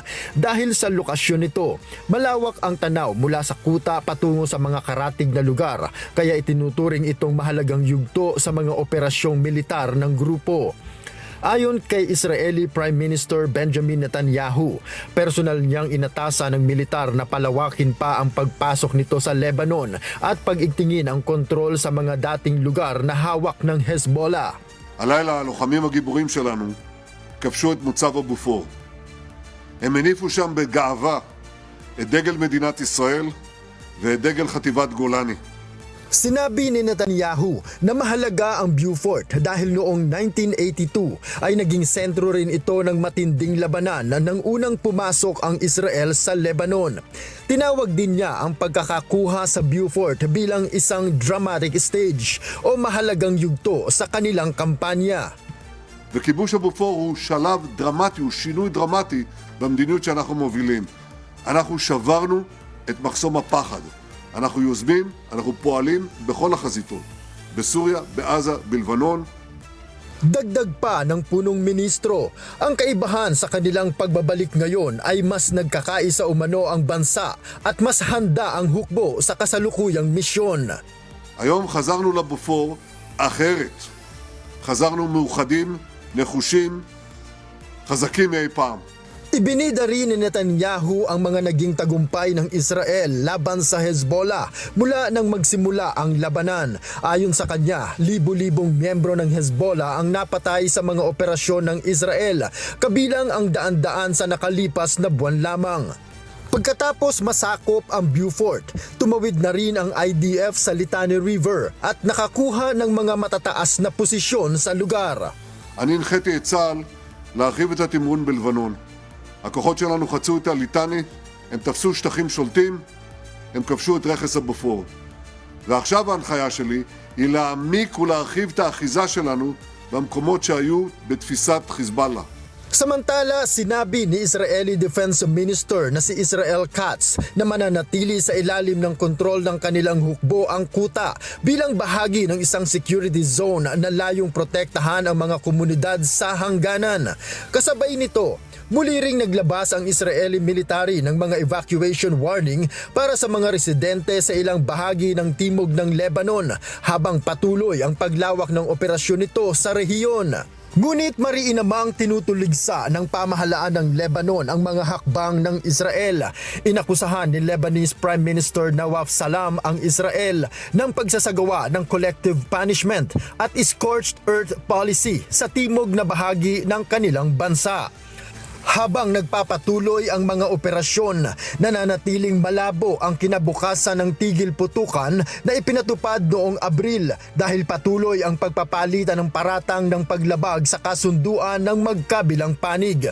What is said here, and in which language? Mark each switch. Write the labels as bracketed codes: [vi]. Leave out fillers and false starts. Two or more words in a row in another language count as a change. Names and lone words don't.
[tl] Dahil sa lokasyon nito, malawak ang tanaw mula sa kuta patungo sa mga karatig na lugar, kaya itinuturing itong mahalagang yugto sa mga operasyong militar ng grupo. Ayon kay [en] Israeli Prime Minister [tl] Benjamin Netanyahu, personal niyang inatasan ng militar na palawakin pa ang pagpasok nito sa Lebanon at pag-igtingin ang kontrol sa mga dating lugar na hawak ng Hezbollah. [he] הלילה הלוחמים הגיבורים שלנו כבשו את מוצב הבופור. הם הניפו שם בגאווה את דגל מדינת ישראל ואת דגל חטיבת גולני. [tl] Sinabi ni Netanyahu na mahalaga ang Beaufort dahil noong 1982 ay naging sentro rin ito ng matinding labanan nang unang pumasok ang Israel sa Lebanon. Tinawag din niya ang pagkakakuha sa Beaufort bilang isang [en] dramatic stage [tl] o mahalagang yugto sa kanilang kampanya. [he] וכיבוש הבופור הוא שלב דרמטי, הוא שינוי דרמטי במדיניות שאנחנו מובילים. אנחנו שברנו את מחסום הפחד. אנחנו יוזמים, אנחנו פועלים בכל החזיתות. בסוריה, בעזה, בלבנון. [tl] Dagdag pa ng punong ministro, ang kaibahan sa kanilang pagbabalik ngayon ay mas nagkakaisa umano ang bansa at mas handa ang hukbo sa kasalukuyang misyon. [he] היום חזרנו לבופור אחרת. חזרנו מאוחדים, נחושים, חזקים מאי פעם. [tl] Ibinida rin ni Netanyahu ang mga naging tagumpay ng Israel laban sa Hezbollah mula nang magsimula ang labanan. Ayon sa kanya, libu-libong miyembro ng Hezbollah ang napatay sa mga operasyon ng Israel, kabilang ang daan-daan sa nakalipas na buwan lamang. Pagkatapos masakop ang Beaufort, tumawid na rin ang IDF sa Litani River at nakakuha ng mga matataas na posisyon sa lugar. [he] אני הנחיתי את צה"ל להרחיב את התמרון בלבנון. הכוחות שלנו חצו את הליטני, הם תפסו שטחים שולטים, הם כבשו את רכס הבופור. ועכשיו ההנחיה שלי היא להעמיק ולהרחיב את האחיזה שלנו במקומות שהיו בתפיסת חיזבאללה. [tl] Samantala, sinabi ni [en] Israeli Defense Minister [tl] na si Israel Katz na mananatili sa ilalim ng kontrol ng kanilang hukbo ang kuta bilang bahagi ng isang [en] security zone [tl] na layong protektahan ang mga komunidad sa hangganan. Kasabay nito, muli ring naglabas ang Israeli military ng mga [en] evacuation warning [tl] para sa mga residente sa ilang bahagi ng timog ng Lebanon habang patuloy ang paglawak ng operasyon nito sa rehiyon. Ngunit mariinamang tinutuligsa ng pamahalaan ng Lebanon ang mga hakbang ng Israel. Inakusahan ni [en] Lebanese Prime Minister [tl] Nawaf Salam ang Israel ng pagsasagawa ng [en] collective punishment [tl] at [en] scorched earth policy [tl] sa timog na bahagi ng kanilang bansa. Habang nagpapatuloy ang mga operasyon, nananatiling malabo ang kinabukasan ng tigil putukan na ipinatupad noong Abril dahil patuloy ang pagpapalitan ng paratang ng paglabag sa kasunduan ng magkabilang panig.